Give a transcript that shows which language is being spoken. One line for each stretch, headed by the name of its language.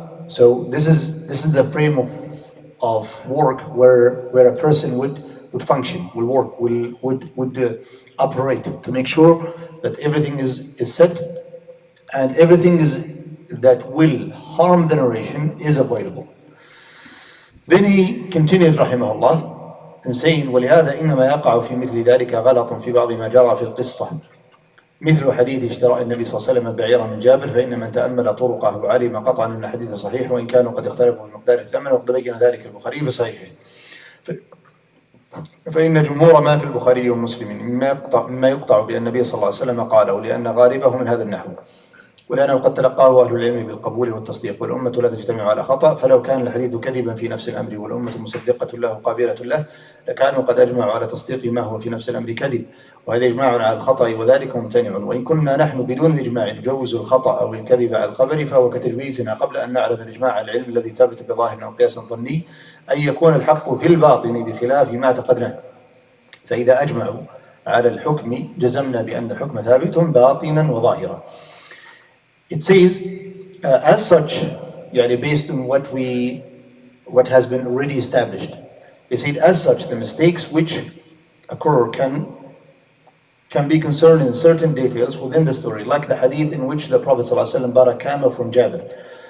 English: So this is the frame of work where a person would function, will work, would operate to make sure that everything is set and everything that will harm the narration is avoidable. Then he continued rahimahullah in saying
Arabic: ولهذا إنما يقع في مثل ذلك غلط في بعض ما جرى في القصة مثل حديث اشتراء النبي صلى الله عليه وسلم بعيرا من جابر، فإن من تأمل طرقه علم قطعا أن الحديث صحيح وإن كانوا قد اختلفوا في مقدار الثمن، وقد بين ذلك البخاري في صحيحه. فإن جمهور ما في البخاري ومسلم مما يقطع بأن النبي صلى الله عليه وسلم قاله لأن غالبه من هذا النحو، ولأنه قد تلقاه أهل العلم بالقبول والتصديق، والأمة لا تجتمع على خطأ، فلو كان الحديث كذبا في نفس الأمر والأمة مصدقة له قابلة له لكانوا قد أجمعوا على تصديق ما هو في نفس الأمر كذب، وهذا إجماع على الخطأ وذلك ممتنع. وإن كنا نحن بدون الإجماع نجوز الخطأ أو الكذب على الخبر فهو كتجويزنا قبل أن نعلم الإجماع على العلم الذي ثابت بظاهر أو قياس ظني أن يكون الحق في الباطن بخلاف ما اعتقدناه، فإذا أجمعوا على الحكم جزمنا بأن الحكم ثابت باطنا وظاهرا.
English: It says, as such, based on what has been already established, they said, as such, the mistakes which occur can be concerned in certain details within the story, like the hadith in which the Prophet ﷺ bought a camel from Jabir.